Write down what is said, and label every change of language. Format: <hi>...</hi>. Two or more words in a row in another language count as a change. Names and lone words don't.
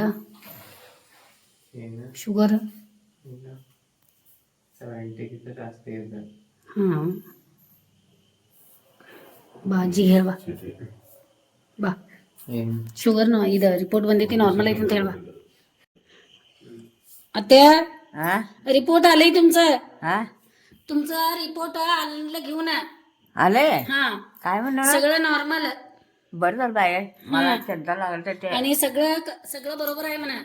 <kn>ಏನು ಶುಗರ್ 70 ಗಿಂತ ಜಾಸ್ತಿ ಇದೆ ಹಾಂ ಬಾ ಅಜ್ಜಿಗೆ ಹೇಳ್ಬಾ ಚೀಟಿ ಬಾ ಏನು ಶುಗರ್ನು ಇದು ರಿಪೋರ್ಟ್ ಬಂದೈತಿ ನಾರ್ಮಲ್ ಐತಿ ಅಂತ ಹೇಳ್ಬಾ</kn> <mr>अत्या रिपोर्ट आलंय तुमचं तुमचं रिपोर्ट आणलं घेऊन आले हा काय म्हणणार सगळं नॉर्मल बरं झालं बाय मला चिंता लागल तर ते आणि सगळं बरोबर आहे म्हणा</mr>